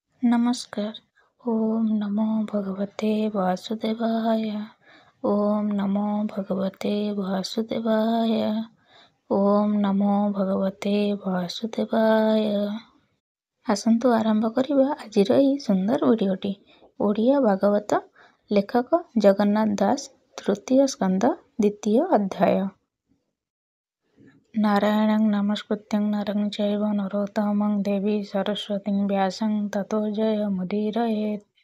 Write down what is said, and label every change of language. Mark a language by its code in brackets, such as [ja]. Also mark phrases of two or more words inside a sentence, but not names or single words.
[sa] नमस्कार। ओम नमो भगवते वासुदेवाय। ओम नमो भगवते वासुदेवाय। ओम नमो भगवते वासुदेवाय। [or] ଆସନ୍ତୁ ଆରମ୍ଭ କରିବା ଆଜିର ଏହି ସୁନ୍ଦର ଭିଡ଼ିଓଟି। ଓଡ଼ିଆ ଭାଗବତ, ଲେଖକ ଜଗନ୍ନାଥ ଦାସ, ତୃତୀୟ ସ୍କନ୍ଧ, ଦ୍ୱିତୀୟ ଅଧ୍ୟାୟ। [sa] ନାରାୟଣଂ ନମସ୍କୃତ୍ୟଂ ନରଂ ଚୈବ ନରୋତ୍ତମଂ ଦେବୀ ସରସ୍ୱତୀଂ ବ୍ୟାସଂ ତतो ଜୟମୁଦୀରୟେତ୍।